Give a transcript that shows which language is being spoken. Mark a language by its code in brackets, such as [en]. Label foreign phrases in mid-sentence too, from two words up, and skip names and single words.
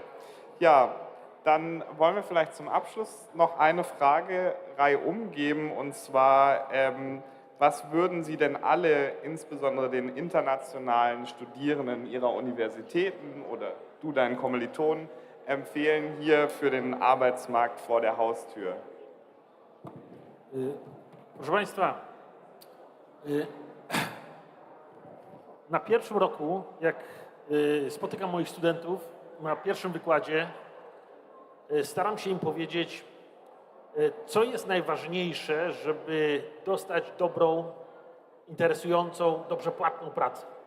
[de] Ja, dann wollen wir vielleicht zum Abschluss noch eine Fragereihe umgeben, und zwar, was würden Sie denn alle, insbesondere den internationalen Studierenden Ihrer Universitäten oder du deinen Kommilitonen, empfehlen hier für den Arbeitsmarkt vor der Haustür? [pl] Proszę Państwa, na pierwszym roku, jak spotykam moich studentów, na pierwszym wykładzie staram się im powiedzieć, co jest najważniejsze, żeby dostać dobrą, interesującą, dobrze płatną pracę.